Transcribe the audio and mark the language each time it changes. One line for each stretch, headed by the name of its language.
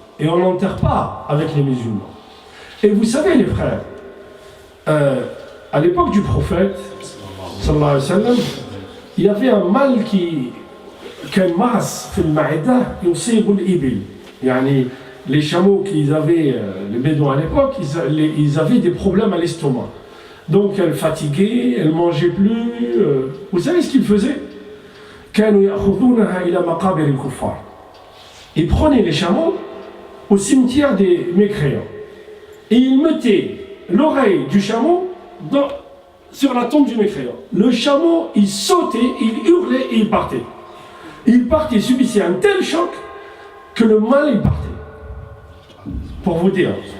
French: Et on n'enterre pas avec les musulmans. Et vous savez les frères, à l'époque du prophète, sallallahu alayhi wa sallam, il y avait un mal qui
Arabic: كان معص في المعدة يصيب الإبل.
French: يعني les chameaux qu'ils avaient, les bédouins à l'époque, ils avaient des problèmes à l'estomac. Donc elles fatiguaient, elles ne mangeaient plus. Vous savez ce qu'ils faisaient?
Arabic: كانوا يأخذونها إلى مقابر الكفار.
French: Ils prenaient les chameaux au cimetière des mécréants. Et ils mettaient l'oreille du chameau sur la tombe du mécréant. Le chameau, il sautait, il hurlait et il partait. Il partait, il subissait un tel choc que le mal, il partait. Pour vous dire.